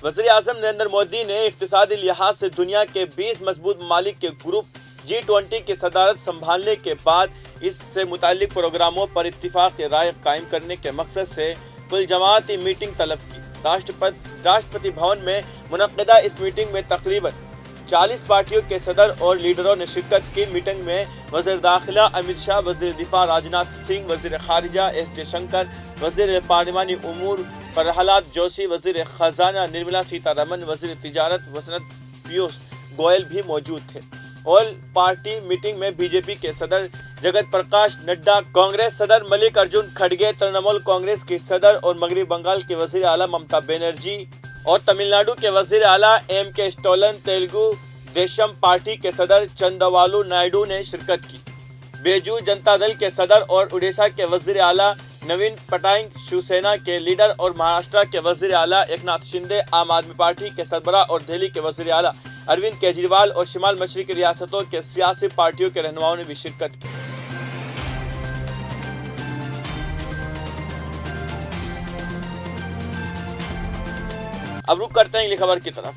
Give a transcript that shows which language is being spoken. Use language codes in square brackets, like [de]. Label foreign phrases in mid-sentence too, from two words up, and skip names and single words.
[ur] وزیر اعظم نریندر مودی نے اقتصادی لحاظ سے دنیا کے 20 مضبوط ممالک کے گروپ G20 کی صدارت سنبھالنے کے بعد اس سے متعلق پروگراموں پر اتفاق رائے قائم کرنے کے مقصد سے کل جماعتی میٹنگ طلب کی۔ راشٹرپتی بھون میں منعقدہ اس میٹنگ میں تقریباً 40 پارٹیوں کے صدر اور لیڈروں نے شرکت کی۔ میٹنگ میں وزیر داخلہ امت شاہ، وزیر دفاع راجناتھ سنگھ، وزیر خارجہ ایس جے شنکر، وزیر پارلیمانی امور پرہلاد جوشی، وزیر خزانہ نرملا سیتا رمن، وزیر تجارت و صنعت پیوش گوئل بھی موجود تھے۔ [en] all party meeting [ur] میں بی جے پی کے صدر جگت پرکاش نڈا، کانگریس صدر ملک ارجن کھڑگے، ترنمول کانگریس کی صدر اور مغربی بنگال کے وزیر اعلیٰ ممتا بنرجی اور تمل ناڈو کے وزیر اعلیٰ ایم کے اسٹالن، تیلگو دیشم پارٹی کے صدر چندراوالو نائیڈو نے شرکت کی۔ بیجو جنتا دل کے صدر اور اڈیشہ کے وزیر اعلیٰ نوین پٹنائک، شیو سینا کے لیڈر اور مہاراشٹر کے وزیر اعلیٰ ایکناتھ شندے، عام آدمی پارٹی کے سربراہ اور دہلی کے وزیر اعلیٰ اروند کیجریوال اور شمال مشرقی ریاستوں کے سیاسی پارٹیوں کے رہنماؤں نے بھی شرکت کی۔ اب رخ کرتے ہیں اگلی خبر کی طرف۔